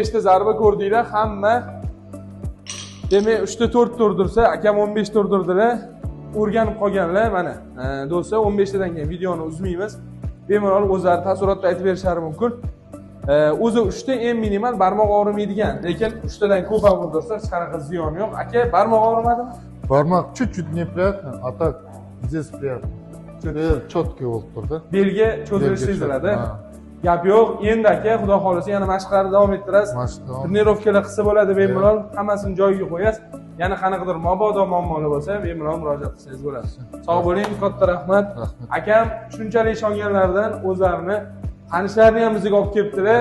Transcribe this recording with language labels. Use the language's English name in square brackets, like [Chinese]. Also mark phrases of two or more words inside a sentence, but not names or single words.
[Uzbek] 15 ta zarba ko'rdinglar, hamma demak 3 ta 4 turdirsa, akam 15 turdirdilar. O'rganib qolganlar mana. Do'stlar 15 tadan keyin videoni uzmaymiz. Bemalol o'zlari taassurotda aytib berishlari mumkin. O'zi 3 ta eng minimal barmoq og'rimaydigan, lekin 3 tadan ko'p ham urdirsa hech qanaqa ziyoni yo'q. Aka, barmoq og'rimadimi? [Russian] Barмак чуть-чуть неприятно, а так здесь приятно. [Uzbek] Четкий bo'lib turdi. Belga cho'zilishi seziladi. Ha. Gap yo'q. Endi aka, xudo xolisa yana mashqlarni davom ettirasiz. Trenirovkalar qilsa bo'ladi, bemalol hammasini joyiga qo'yasiz. Yana qanaqadir mabodo muammolar bo'lsa, bemalol murojaat qilsangiz bo'ladi. Sog' bo'ling, katta rahmat. Akam shunchalik ishonganlardan o'zlarini tanishlarini ham bizga olib kelibdilar.